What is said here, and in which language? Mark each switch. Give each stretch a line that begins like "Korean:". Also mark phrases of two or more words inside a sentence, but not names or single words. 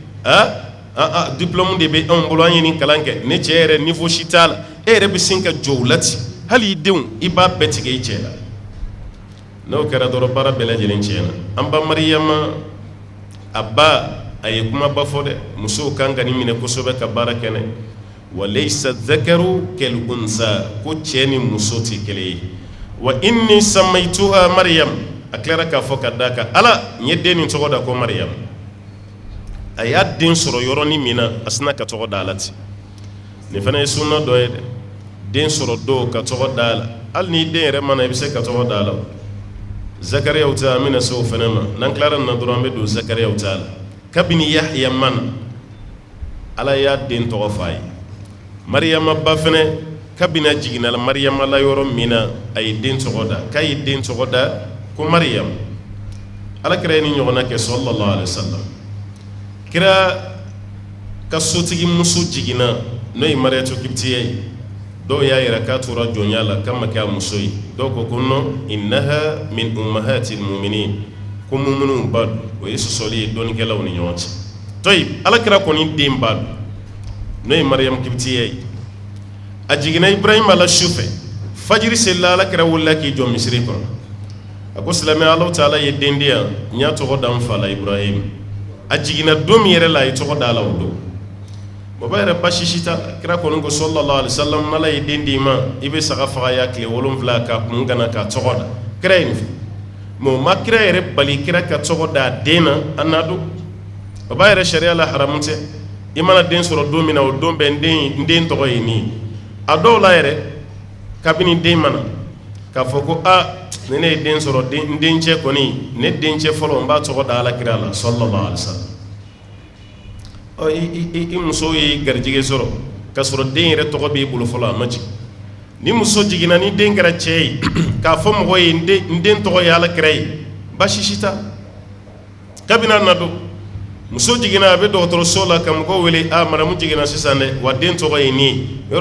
Bambara: diplôme de bɛ anw bolo an ye nin kalan kɛ ne cɛ yɛrɛ niveau si t'a la e yɛrɛ bɛ sin ka jɔ o la ten hali i denw i b'a bɛɛ tigɛ i cɛ la n'o kɛra dɔrɔn baara bɛɛ lajɛlen tiɲɛna an ba mariyama a ba a ye kumaba fɔ dɛ musow kan ka nin minɛ kosɛbɛ ka baara kɛ n'a ye
Arabic: وليس الذكر كالأنثى
Bambara: ko cɛ ni muso tɛ kelen ye
Arabic: وإني سميتها مريم
Bambara: a tilara k'a fɔ ka d'a kan ala n ye den nin tɔgɔ da ko Maryam a y'a den sɔrɔ yɔrɔnin min na a sina ka tɔgɔ da a la ten nin fana ye sunna dɔ ye dɛ den sɔrɔ don ka tɔgɔ da a la hali ni den yɛrɛ mana i bɛ se ka tɔgɔ da a la Zakariyaw ta an bɛna se o fana ma n'an tilara nin na dɔrɔn an bɛ don Zakariyaw ta la kabini Yahya mana ala y'a den tɔgɔ f'a ye Mariyama ba fana kabini a jiginna Mariyama la yɔrɔ min na a ye den tɔgɔ da k'a ye den tɔgɔ da ko Mariyam alakira ye ni ɲɔgɔnna kɛ
Arabic: صلى الله عليه وسلم
Bambara: kira ka sotigi muso jiginna n'o ye Mariyatu Kiptiya ye dɔw y'a yira k'a tora jɔnya la k'a ma kɛ a muso ye dɔw ko non
Arabic: إنها من أمهات المؤمنين
Bambara: ko mu'minunw ba don o ye sɔsɔli ye dɔnnikɛlaw ni ɲɔgɔn cɛ tɔyi alakira kɔni den ba don n'o ye Mariyam Kiptiya ye a jiginna Ibrahima la su fɛ fajiri selila alakira wulila k'i jɔ misiri kɔnɔ a ko silamɛ Alahu Taala ye den di yan n y'a tɔgɔ da n fa la Ibrahima a jiginna don min yɛrɛ la a ye tɔgɔ da a la o don baba yɛrɛ basi si t'a la kira kɔni ko
Arabic: صلى الله عليه وسلم
Bambara: n'ala ye den d'i ma i bɛ saga faga ya tile 7 k'a kun gana k'a tɔgɔ da kira ye nin fɔ mais o ma kira yɛrɛ bali kira ka tɔgɔ da a den na a n'a don baba yɛrɛ sariya la haramu tɛ i mana den sɔrɔ don min na o don bɛɛ n den tɔgɔ ye nin ye a dɔw la yɛrɛ kabini den mana k'a fɔ ko ni ne ye den sɔrɔ n dencɛ kɔni ne dencɛ fɔlɔ n b'a tɔgɔ da alakira la
Arabic: صلى الله عليه وسلم
Bambara: i muso ye garijɛgɛ sɔrɔ k'a sɔrɔ den yɛrɛ tɔgɔ b'i bolo fɔlɔ a ma jigin ni muso jiginna ni den kɛra cɛ ye k'a fɔ mɔgɔ ye n den tɔgɔ ye alakira ye basi si t'a kabini a na don muso jiginna a bɛ dɔgɔtɔrɔso la ka mɔgɔw wele madamu jiginna sisan dɛ wa den tɔgɔ ye nin ye yɔrɔ